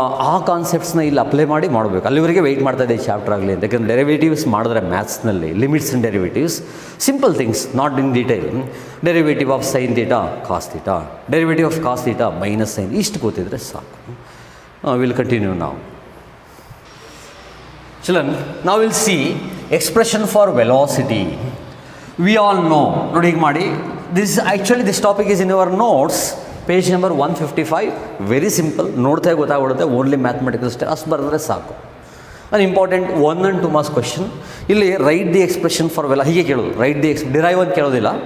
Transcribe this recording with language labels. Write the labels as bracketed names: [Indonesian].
[Kannada] ಆ ಕಾನ್ಸೆಪ್ಟ್ಸ್ನ ಇಲ್ಲಿ ಅಪ್ಲೈ ಮಾಡಿ ಮಾಡಬೇಕು. ಅಲ್ಲಿವರೆಗೆ ವೆಯ್ಟ್ ಮಾಡ್ತಾ ಇದೆ ಈ ಚಾಪ್ಟರ್ ಆಗಲಿ ಅಂತ. ಯಾಕಂದರೆ ಡೆರಿವೇಟಿವ್ಸ್ ಮಾಡಿದ್ರೆ ಮ್ಯಾಥ್ಸ್ನಲ್ಲಿ [English] Limits and derivatives simple things, not in detail. Derivative of sine theta cos theta, derivative of cos theta minus sine, [Kannada] ಇಷ್ಟು ಗೊತ್ತಿದ್ರೆ ಸಾಕು. [English] will continue [Kannada] ನಾವು. [English] Children, now we'll see expression for velocity. We all know, [Kannada] ನೋಡಿ ಹೀಗೆ ಮಾಡಿ, [English] this topic is in your notes, page number 155. [Kannada] Very simple, ನೋಡ್ತಾ ಗೊತ್ತಾಗ್ಬಿಡುತ್ತೆ. Only mathematical stay ಅಷ್ಟು ಬರೆದ್ರೆ ಸಾಕು. [English] an important 1 and 2 marks question. [Kannada] ಇಲ್ಲಿ [English] write the expression for [Kannada] ಹೀಗೆ ಕೇಳೋದು, [English] write the derive [Kannada] ಅಂತ ಕೇಳೋದಿಲ್ಲ.